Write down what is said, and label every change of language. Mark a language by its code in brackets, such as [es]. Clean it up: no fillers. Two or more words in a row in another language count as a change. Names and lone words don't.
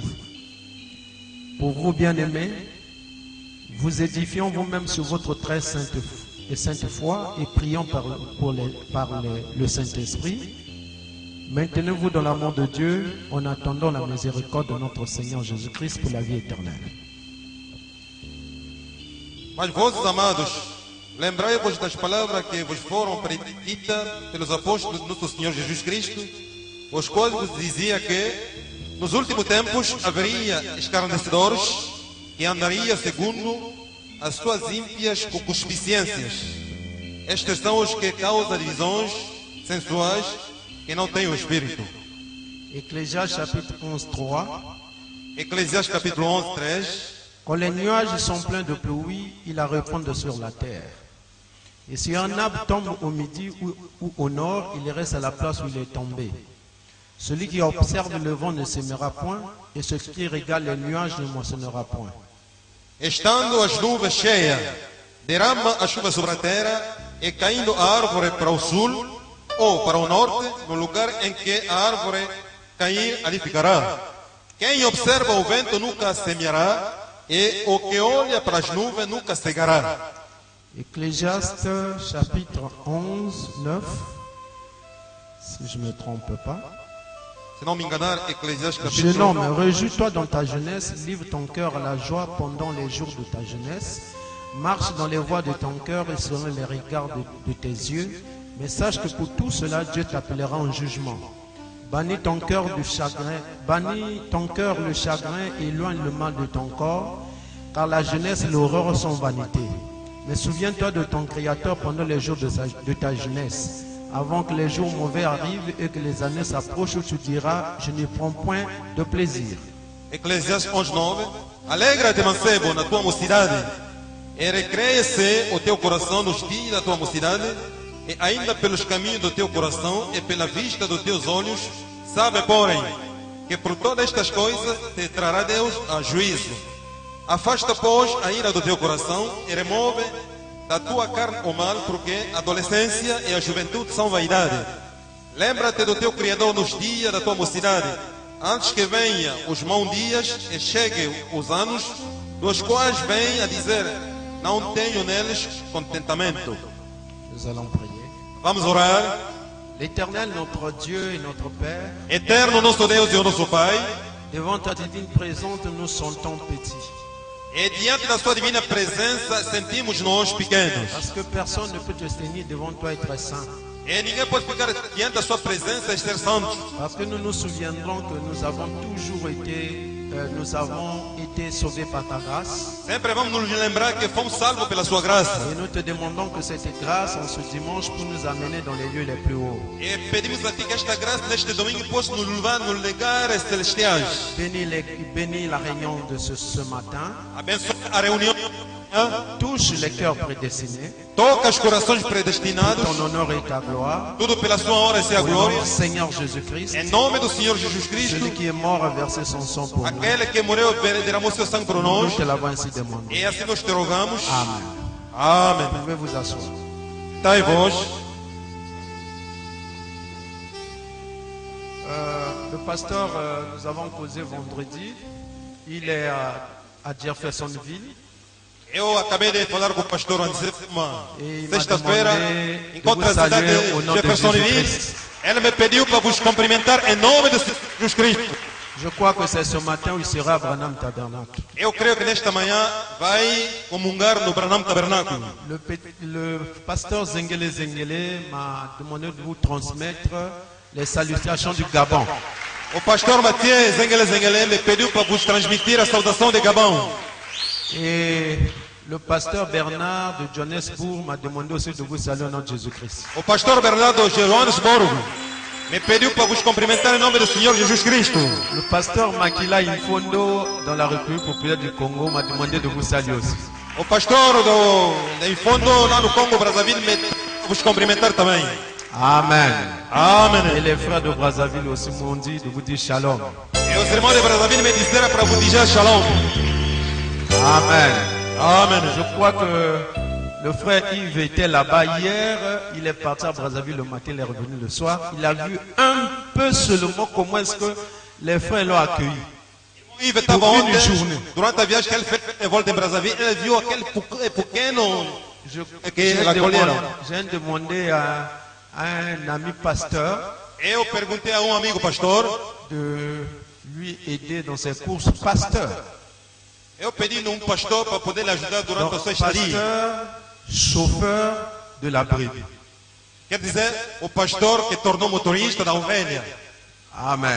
[fr] Pour vous bien-aimés, vous édifions vous-même sur votre très sainte foi et prions par le Saint-Esprit. Maintenez-vous dans l'amour de Dieu en attendant la miséricorde de notre Seigneur Jésus-Christ pour la vie éternelle. [pt] Mas vós, amados, lembrai-vos das palavras que vos foram preditas pelos apóstolos do nosso Senhor Jesus Cristo, os quais vos dizia que nos últimos tempos haveria escarnecedores que andariam segundo as suas ímpias concupiscências. Estes são os que causam divisões sensuais que não têm o Espírito. [fr] Ecclésiaste chapitre 11, 3. [pt] Eclesiastes capítulo 11, 3. [fr] Quand les nuages sont pleins de pluie, ils la répandent sur la terre. Et si un arbre tombe au midi ou au nord, il reste à la place où il est tombé. Celui qui observe le vent ne s'aimera point, et ce qui regarde les nuages ne moissonnera point. [pt] Estando as nuvens cheias, derrama a chuva sobre a terra, e caindo a árvore para o sul ou para o norte, no lugar em que a árvore cair, ali ficará. Quem observa o vento nunca semeará, e o que olha para as nuvens nunca cegará. [fr] Ecclésiaste chapitre 11, 9, si je ne me trompe pas. [pt] Se não me enganar, Eclesiastes [fr] Jeune [pt] capítulo [fr] homme, réjouis-toi dans ta jeunesse, livre ton cœur à la joie pendant les jours de ta jeunesse. Marche dans les voies de ton cœur et selon les regards de tes yeux. Mais sache que pour tout cela, Dieu t'appellera en jugement. Bannis ton cœur le chagrin et éloigne le mal de ton corps, car la jeunesse et l'horreur sont vanité. Mais souviens-toi de ton Créateur pendant les jours de ta jeunesse, avant que les jours mauvais arrivent et que les années s'approchent où tu diras, je n'y prends point de plaisir. [pt] Eclesiastes 11, 9. Alegra-te, mancebo, na tua mocidade, e recreia-se o teu coração nos dias da tua mocidade, e ainda pelos caminhos do teu coração e pela vista dos teus olhos, sabe, porém, que por todas estas coisas te trará Deus a juízo. Afasta, pois, a ira do teu coração e remove da tua carne o mal, porque a adolescência e a juventude são vaidade. Lembra-te do teu Criador nos dias da tua mocidade, antes que venha os maus dias e cheguem os anos, dos quais vem a dizer, não tenho neles contentamento. [fr] Nous allons prier. [pt] Vamos orar. [fr] L'Éternel, notre Dieu et notre Père, [pt] Eterno nosso Deus e o nosso Pai, [fr] devant ta divine présence, nous sentons petits. [pt] e diante da sua divina presença sentimos nós pequenos. [fr] Parce que personne ne peut te tenir devant toi et être saint. [pt] E ninguém pode ficar diante da sua presença e ser santo. [fr] Parce que nous nous souviendrons que nous avons été sauvés par ta grâce. [pt] Sempre vamos nos lembrar que fomos salvos pela sua graça. [fr] Et nous te demandons que cette grâce en ce dimanche pour nous amener dans les lieux les plus hauts. [pt] E pedimos a Ti que esta graça neste domingo possa nos levar nos lugares celestiais. [fr] Bénis la réunion de ce matin. [pt] Abençoa a reunião. [fr] Touche les cœurs prédestinés. [pt] Toca os corações predestinados. [fr] Ton honneur et ta gloire. [pt] Tudo pela sua honra e sua [fr] Au nom [pt] glória. [fr] du Seigneur Jésus-Christ. [pt] Em nome do Senhor Jesus Cristo. [fr] Celui qui est mort a versé son sang pour nous. [pt] Aquele que morreu e derramou seu sangue por [fr] Nous [pt] nós. [fr] te l'avons ainsi demandé. [pt] E assim nós te rogamos. [fr] Amen. [pt] Amém. [fr] Vous pouvez vous asseoir. [pt] Dai vós. [fr] Le pasteur, nous avons causé vendredi. Il est à Jeffersonville. [pt] Eu acabei de falar com o pastor antes, [fr] Et il m'a [pt] sexta-feira, [fr] demandé de [pt] enquanto [fr] vous [pt] a cidade [fr] saluer au nom de [pt] de Jeffersonville, [fr] Jésus-Christ. [pt] ele me pediu para vos cumprimentar em nome de Jesus Cristo. [fr] Je crois que c'est ce matin où il sera à Branham Tabernacle. [pt] Eu creio que nesta manhã vai comungar no Branham Tabernáculo. [fr] Le pasteur Zengele Zengele m'a demandé de vous transmettre les salutations du Gabon. [pt] O pastor Mathieu Zengele me pediu para vos transmitir a saudação de Gabão. [fr] Et le pasteur Bernard de Johannesburg m'a demandé aussi de vous saluer au nom de Jésus-Christ. [pt] O pastor Bernardo de Johannesburg me pediu para vos cumprimentar em nome do Senhor Jesus Cristo. [fr] Le pasteur Makila Infondo dans la République populaire du Congo m'a demandé de vous saluer aussi. [pt] O pastor do Infondo lá no Congo Brazzaville me pediu para vos cumprimentar também. [fr] Amen. Et [pt] Amém. [fr] les frères de Brazzaville aussi m'ont dit de vous dire shalom. [pt] E os irmãos de Brazzaville me disseram para vos dizer shalom. [fr] Amen. [pt] Amém. [fr] Je crois que le frère Yves était là-bas hier. Il est parti à Brazzaville le matin, il est revenu le soir. Il a vu un peu seulement comment est-ce que les frères l'ont accueilli. [pt] Yves estava [fr] Pour une [pt] ontem, [fr] journée. [pt] durante a viagem que ele fez de volta em Brazzaville, ele viu aquele pequeno que acolheram. [fr] J'ai demandé à un ami pasteur [pt] Eu perguntei a amigo pastor, [fr] de lui aider dans ses courses. Pasteur. [pt] eu pedi a pastor para poder lhe ajudar durante a [fr] Donc, [pt] sua estadia. [fr] pasteur, chauffeur de la brebis. [pt] Quer dizer, o pastor que tornou motorista da ovelha. [fr] Amen.